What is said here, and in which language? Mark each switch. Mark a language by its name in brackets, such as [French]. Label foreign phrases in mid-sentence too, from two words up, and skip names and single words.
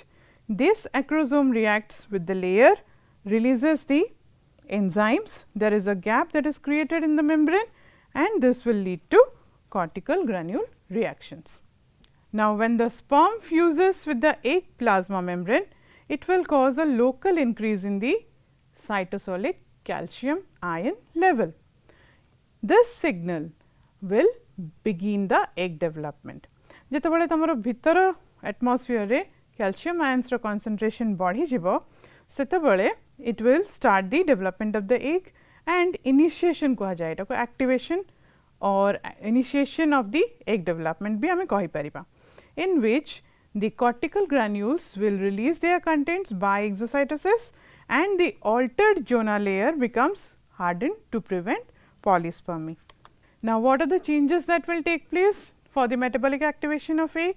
[English] This acrosome reacts with the layer, releases the enzymes, there is a gap that is created in the membrane, and this will lead to cortical granule reactions. Now, when the sperm fuses with the egg plasma membrane, it will cause a local increase in the cytosolic calcium ion level. This signal will begin the egg development. [Odia] ଯେତେବେଳେ ତମର ଭିତର atmosphere ରେ [English] calcium ions [Odia] रो concentration बढ़ी जिवो सेतेबेले [English] it will start the development of the egg and initiation [Odia] କୁହା ଯାଏ ଏଟା କୁ [English] activation or initiation of the egg development [Odia] ବି ଆମେ କହି ପାରିବା, [English] in which the cortical granules will release their contents by exocytosis and the altered zona layer becomes hardened to prevent polyspermy. Now, what are the changes that will take place for the metabolic activation of egg?